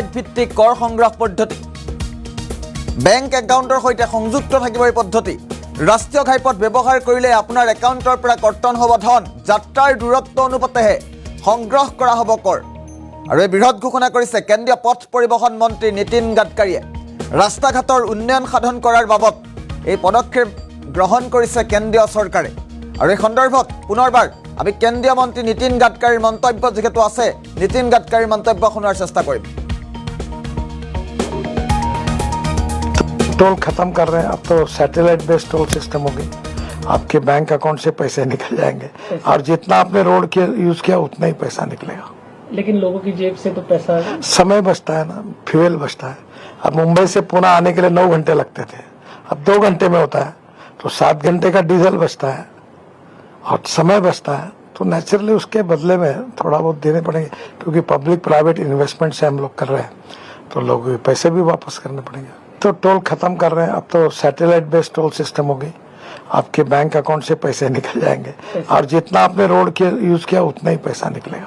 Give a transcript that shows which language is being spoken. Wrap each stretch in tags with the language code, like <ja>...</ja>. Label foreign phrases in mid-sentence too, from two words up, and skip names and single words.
<as>ভিত্তিক কৰ সংগ্ৰহ পদ্ধতি বেংক একাউণ্টৰ সৈতে সংযুক্ত থাকিব এই পদ্ধতি ৰাষ্ট্ৰীয় ঘাইপথ ব্যৱহাৰ কৰিলে আপোনাৰ একাউণ্টৰ পৰা কৰ্তন হ'ব ধন যাত্ৰাৰ দূৰত্ব অনুপাতেহে সংগ্ৰহ কৰা হ'ব কৰ আৰু এই বৃহৎ ঘোষণা কৰিছে কেন্দ্ৰীয় পথ পৰিবহণ মন্ত্ৰী নীতিন গাডকাৰীয়ে ৰাস্তা ঘাটৰ উন্নয়ন সাধন কৰাৰ বাবদ এই পদক্ষেপ গ্ৰহণ কৰিছে কেন্দ্ৰীয় চৰকাৰে আৰু এই সন্দৰ্ভত পুনৰবাৰ আমি কেন্দ্ৰীয় মন্ত্ৰী নীতিন গাডকাৰীৰ মন্তব্য যিহেতু আছে নীতিন গাডকাৰীৰ মন্তব্য শুনাৰ চেষ্টা কৰিম</as> <hi>टोल खत्म कर रहे हैं अब तो</hi> <en>satellite based toll system</en> <hi>होगी आपके</hi> <en>bank account</en> <hi>से पैसे निकल जाएंगे और जितना आपने रोड के यूज किया उतना ही पैसा निकलेगा लेकिन लोगों की जेब से तो पैसा समय बचता है ना फ्यूल बचता है अब मुंबई से पुणे आने के लिए 9 घंटे लगते थे अब 2 घंटे में होता है तो 7 घंटे का डीजल बचता है और समय बचता है तो नेचुरली उसके बदले में थोड़ा बहुत देने पड़ेंगे क्योंकि</hi> <en>public private investment</en> <hi>से हम लोग कर रहे हैं तो लोग पैसे भी वापस करने पड़ेंगे तो टोल खत्म कर रहे हैं अब तो</hi> <en>satellite based toll system</en> <hi>होगी आपके</hi> <en>bank account</en> <hi>से पैसे निकल जाएंगे और जितना आपने रोड के यूज किया उतना ही पैसा निकलेगा</hi>